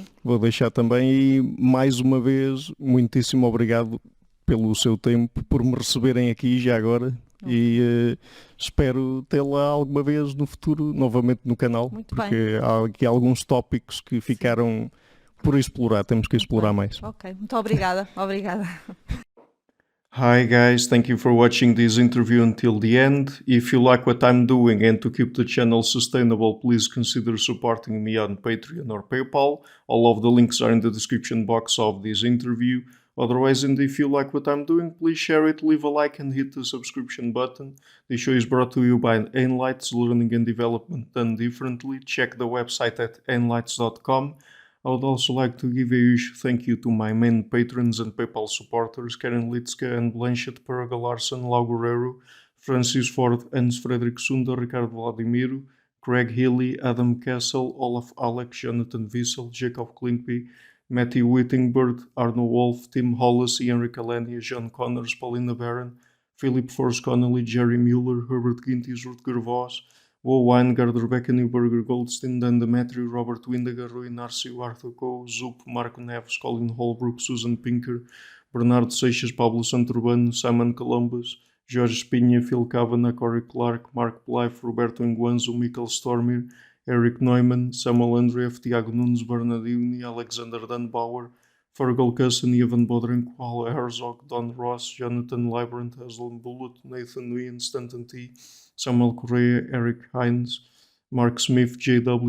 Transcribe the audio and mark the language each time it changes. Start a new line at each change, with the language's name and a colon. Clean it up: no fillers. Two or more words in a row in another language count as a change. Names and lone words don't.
Portuguese: Vou deixar também e, mais uma vez, muitíssimo obrigado pelo seu tempo, por me receberem aqui já agora. E espero tê-la alguma vez no futuro novamente no canal, Muito porque bem. há aqui alguns tópicos que ficaram por explorar, temos que explorar mais. Ok, muito obrigada.
English: Hi guys, thank you for watching this interview until the end. If you like what I'm doing and to keep the channel sustainable, please consider supporting me on Patreon or PayPal. All of the links are in the description box of this interview. Otherwise, and if you like what I'm doing, please share it, leave a like and hit the subscription button. This show is brought to you by Enlights, Learning and Development Done Differently. Check the website at enlights.com. I would also like to give a huge thank you to my main patrons and PayPal supporters, Karen Litska and Blanchett Paraga Larson, Lau Guerrero, Francis Ford, Hans Frederick Sunda, Ricardo Vladimiro, Craig Healy, Adam Castle, Olaf Alex, Jonathan Wiesel, Jacob Klinkby, Matthew Whittingbird, Arno Wolf, Tim Hollis, Henrik Alenia, John Connors, Paulina Barron, Philip Force Connolly, Jerry Mueller, Herbert Gintis, Rutger Voss, Wo Weingard, Rebecca Newberger, Goldstein, Dan Demetrio, Robert Windager, Rui Narcio, Arthur Coe, Zup, Marco Neves, Colin Holbrook, Susan Pinker, Bernardo Seixas, Pablo Santurbano, Simon Columbus, Jorge Espinha, Phil Kavanagh, Corey Clark, Mark Blythe, Roberto Enguanzo, Michael Stormir, Eric Neumann, Samuel Andreev, Tiago Nunes, Bernardini, Alexander Dunbauer, Fergal Cusson, Ivan Bodrenko, Paul Herzog, Don Ross, Jonathan Librant, Aslan Bullitt, Nathan Nguyen, Stanton T, Samuel Correa, Eric Hines, Mark Smith, J.W.